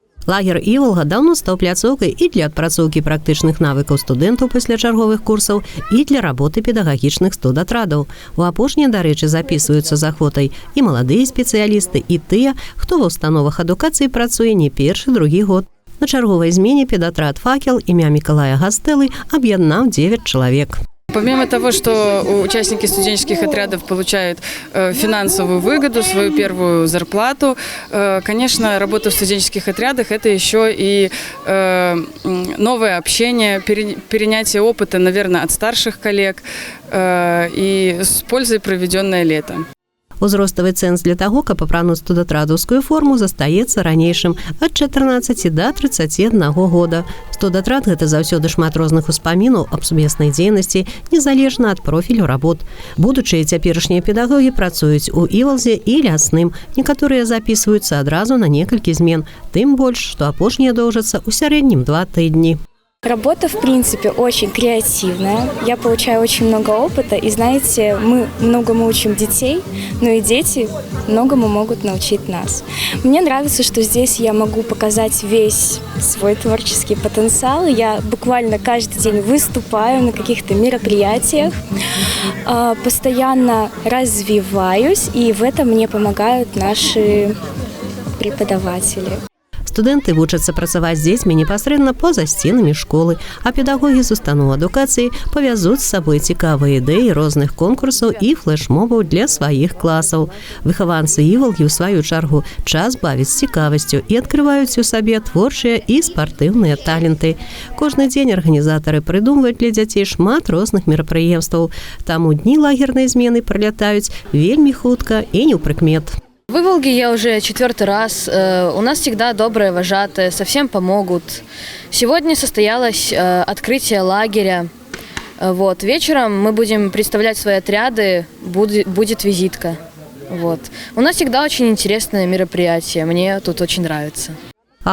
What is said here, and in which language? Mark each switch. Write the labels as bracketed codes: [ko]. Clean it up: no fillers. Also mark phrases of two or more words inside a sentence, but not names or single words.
[be] Лагер «Іволга» давно стаў пляцоўкай і для адпрацоўкі практычных навыкаў студэнтаў пасля чарговых курсаў і для работы педагагічных студатрадаў. У апошнія, дарэчы, запісваюцца з ахвотай і маладыя спецыялісты, і тыя, хто ва ўстановах адукацыі працуе не першы, другі год. На чарговай змене педатрад «Факел» імя Миколая Гастэлы аб'яднаў 9 чалавек. [ru] Помимо того, что участники студенческих отрядов получают финансовую выгоду, свою первую зарплату, конечно, работа в студенческих отрядах – это еще и новое общение, перенятие опыта, наверное, от старших коллег и с пользой проведенное лето. [be] Узроставы цэнз для таго, каб апрануць студатрадаўскую форму, застаецца ранейшым ад 14 да 31 года. Студатрад – гэта заўсёды шмат розных успамінаў аб сумеснай дзейнасці, незалежна ад профілю работ. Будучыя цяперашнія педагогі працуюць у «Іволзе» і «Лясным». Некаторыя запісваюцца адразу на некалькі змен, тым больш, што апошнія доўжацца ў сярэднім 2 тыдні. [ru] Работа, в принципе, очень креативная. Я получаю очень много опыта. И знаете, мы многому учим детей, но и дети многому могут научить нас. Мне нравится, что здесь я могу показать весь свой творческий потенциал. Я буквально каждый день выступаю на каких-то мероприятиях, постоянно развиваюсь, и в этом мне помогают наши преподаватели. [be] Студэнты вучацца працаваць з дзецьмі непасрэдна па-за сценамі школы, а педагогі з устаноў адукацыі павязуць з сабой цікавыя ідэі розных конкурсаў і флэш-мобаў для сваіх класаў. Выхаванцы «Іволгі» ў сваю чаргу час бавяць з цікавасцю і адкрываюць у сабе творчыя і спартыўныя таленты. Кожны дзень арганізатары прыдумваюць для дзяцей шмат розных мерапрыемстваў, таму дні лагернай змены пролятаюць вельмі хутка і неўпрыкмет. [ru] В «Иволге» я уже 4-й раз. У нас всегда добрые вожатые, совсем помогут. Сегодня состоялось открытие лагеря. Вечером мы будем представлять свои отряды, будет визитка. У нас всегда очень интересное мероприятие, мне тут очень нравится.